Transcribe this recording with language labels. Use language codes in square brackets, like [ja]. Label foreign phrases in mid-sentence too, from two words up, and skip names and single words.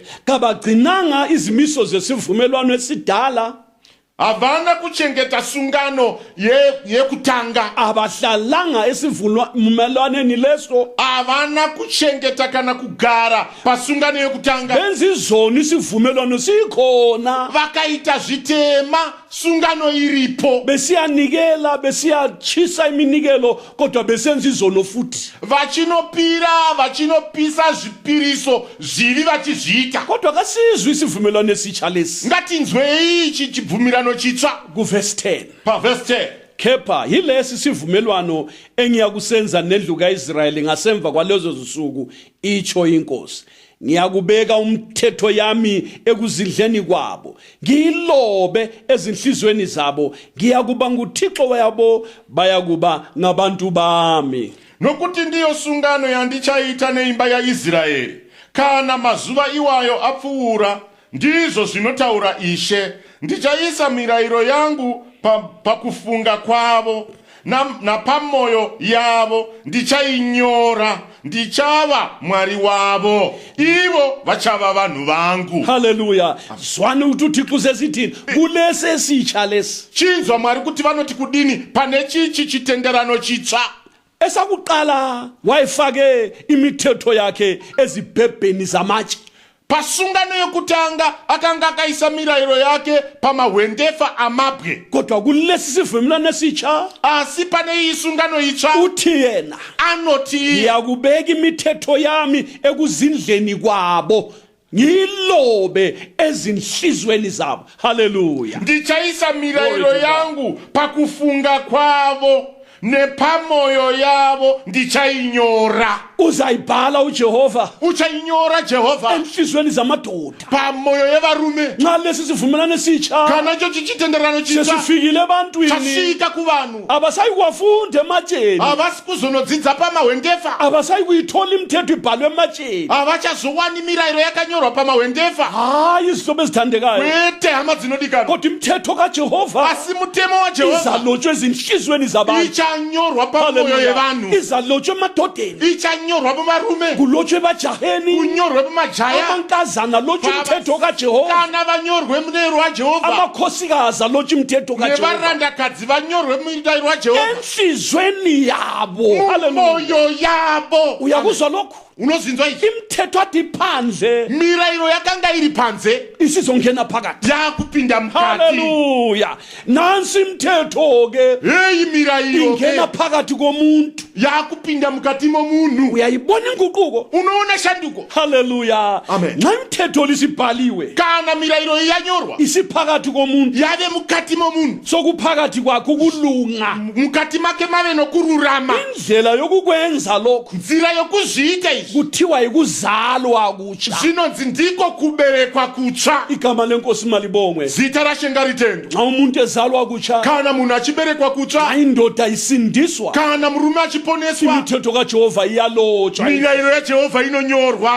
[nd] Kabagcinanga izimiso zesivumelwano esidala, [sn] havana kuchengeta sungano yekutanga, [nd] abahlalanga esivumelwaneni leso, [sn] havana kuchengeta kana kugara pasungano yekutanga, [nd] benza izono isivumelwano sikhona, [sn] vakaita zvitema sungano iripo, [nd] besiyanikela besiyachisa iminikelo kodwa besenza izono futhi, [sn] vachinopisa zvipiriso zvivi vachizviita. [nd] kodwa kasizwe isivumelwano esitsha lesi. [sn] Ngatinzwei ichi chibvumirano chitsva. [nd] Kuverse 10, [sn] Paverse 10, [nd] kepha yilesi sivumelwano engiyakusenza nendlu kaIsrayeli ngasemva kwalezo zisuku, itsho inkosi, ngiyakubeka umthetho yami ekuzindleni kwabo, ngiyilobe ezinhlizweni zabo, ngiyakuba nguThixo wabo, bayakuba ngabantu bami. [sn] nokuti ndiyo sungano yandichaita neimba yaIsraeri kana mazuva iwayo apfuura, ndizvo zvinotaura Ishe. Ndichaisa mirayiro yangu pakufunga kwavo napamoyo yavo ndichainyora, ndichava Mwari wavo, ivo vachava vanhu vangu. Haleluya. [nd] Zwani ukuthi uThixo usesithini kulesi esitsha lesi. [sn] Chinzwa Mwari kuti vanoti kudini pane chichi chitenderano chitsva. [nd] Esakuqala wayifake imithetho yakhe ezibhebheni zamatshe. [sn] Pasungano yokutanga akanga akaisa mirayiro yake pamahwendefa amabwe, [nd] kodwa kulesi sivumelwano esitsha [sn] asi pane isungano itsva [nd] uthi yena [sn] anoti [nd] ngiyakubeka imithetho yami ekuzindleni kwabo, ngiyilobe ezinhlizweni zabo. Haleluya. [sn] ndichaisa mirayiro yangu pakufunga kwavo nepamoyo yavo ndichainyora. [nd] Uzayibhala uJehova, [sn] Uchayinyora Jehova [nd] enhlizweni zamadoda. [sn] pamoyo yevarume. [nd] Nxa lesi sivumelwano esitsha [sn] Kana icho chitenderano chitsva [nd] sesifikile ebantwini, [sn] chasvika kuvanhu, [nd] abasayi kuwafunda ematsheni, [sn] havasi kuzonodzidza pamahwendefa, [nd] abasayi kuyithola imithetho ibhalwe ematsheni. [sn] havachazowani mirayiro yakanyorwa pamahwendefa. [nd] Hayi izihlobo ezithandekayo, [sn] Kwete hama dzinodikanwa, [nd] kodwa imithetho kaJehova [sn] asi mutemo waJehovha [nd] izalotshwe ezinhlizweni zabantu. [sn] ichanyorwa pamoyo Haleluya. yevanhu, [nd] Izalotshwe emadodeni, [sn] ichanyorwa pavarume, [nd] kulotshwe ebajaheni, [sn] kunyorwe pamajaya, [nd] amankazana alotshwe imithetho kaJehova, [sn] kana vanyorwe murayiro waJehovha, [nd] amakhosikazi alotshwe imithetho kaJehova [sn] nevarandakadzi vanyorwe murayiro waJehovha [nd] enhlizweni yabo. Haleluya. [sn] mumoyo yavo. [nd] Uyakuzwa lokhu? [sn] Unozinzwa ichi? [nd] Imithetho ati phandle [sn] Mirayiro yakanga iri panze [nd] isizongena phakathi. [sn] yakupinda mukati. Haleluya. [nd] Nansi imithetho ke [sn] Heyi mirayiro [nd] ingena ke phakathi komuntu. [sn] yakupinda mukati momunhu. [nd] Uyayibona inguquko? [sn] Unoona shanduko. Haleluya. Amen. [nd] Nxa imithetho lisibhaliwe [sn] Kana mirayiro iyanyorwa [nd] isiphakathi komuntu, [sn] yave mukati momunhu, [nd] sokuphakathi kwakhe ukulunga, [sn] mukati make mave nokururama, [nd] indlela yokukwenza lokho [sn] nzira yokuzviita izvi [nd] kuthiwa yikuzalwa kutsha. [sn] zvinonzi ndiko kuberekwa kutsva. [nd] Igama lenkosi malibongwe. [sn] Zita raShe ngaritendwe. [nd] Nxa umuntu ezalwa kutsha, [sn] Kana munhu achiberekwa kutsva, [nd] nxa indoda isindiswa, [sn] kana murume achiponeswa, [nd] imithetho kaJehova iyalotshwa, [sn] mirayiro yaJehovha inonyorwa,